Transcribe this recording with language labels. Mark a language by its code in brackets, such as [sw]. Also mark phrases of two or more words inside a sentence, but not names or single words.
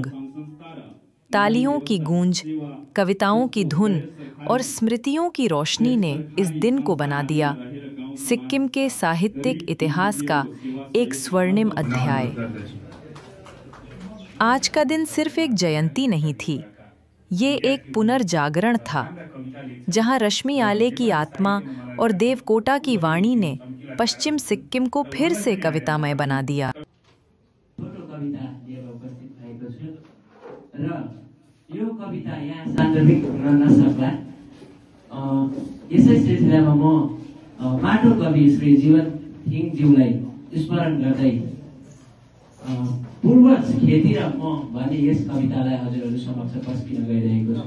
[hi] तालियों की गूंज, कविताओं की धुन और स्मृतियों की रोशनी ने इस दिन को बना दिया सिक्किम के साहित्यिक इतिहास का एक स्वर्णिम अध्याय। आज का दिन सिर्फ एक जयंती नहीं थी, ये एक पुनर्जागरण था, जहां रश्मि आले की आत्मा और देवकोटा की वाणी ने पश्चिम सिक्किम को फिर से कवितामय बना दिया। [ne] यो कविता यहाँ सान्दर्भिक हुन नसक्ला, यसै सिलसिलामा म माटो कवि श्री जीवन थिङज्यूलाई स्मरण गर्दै पूर्वज खेती र म भन्ने यस कवितालाई हजुरहरू समक्ष प्रस्तुत गरिरहेको छु।